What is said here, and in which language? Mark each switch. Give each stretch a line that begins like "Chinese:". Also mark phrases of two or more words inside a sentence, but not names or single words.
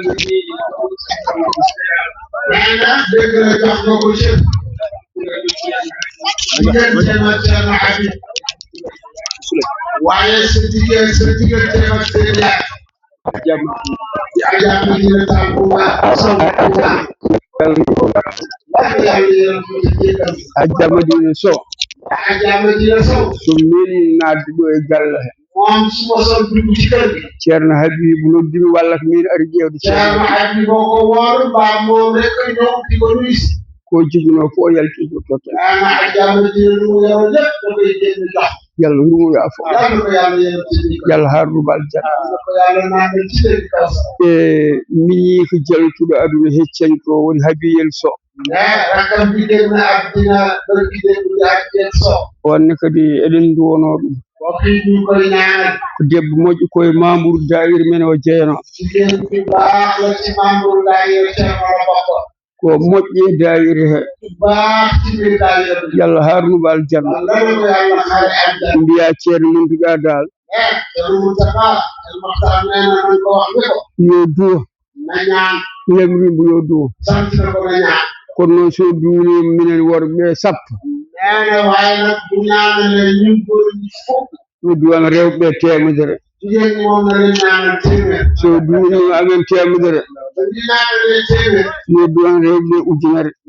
Wolof: nee na dégg la jox nga ko chef diggante ak Thierno Habib waaye sa diggante ak seen yaay di Adja Madina Tall bu baax
Fula: Adja Madina Sow su mil naatgo e galle
Wolof: moom su ma sol dugg ci kër gi
Fula: Thierno Habib noddimi walla ko min ari ƴeewde
Wolof: Thierno Habib boo ko woor mbaa moom rek a ñëw di ko nuyu si
Fula: ko joginoo fof o yaltijo totta
Wolof: Adja Madina lu mu yor lépp da koy génn jox yàlla lu mu yaafo
Fula: yàlla harnu bal janna miñi ko jaltuɗo aduna heccan ko woni habiyel so wonne kadi eɗen duwono ɗum ko debbo moƴƴo koye membre daayira men o jeeyano ko moƴƴe daayira he yalla harnu bal janna mbiya ceerno Muntaga dal yo duwo lemrimbo yo duwo kono noon so duwni minen worɓe sappo yo duwan rewɓe temedere so duwni amen temedere yo duwan rewɓe ujunere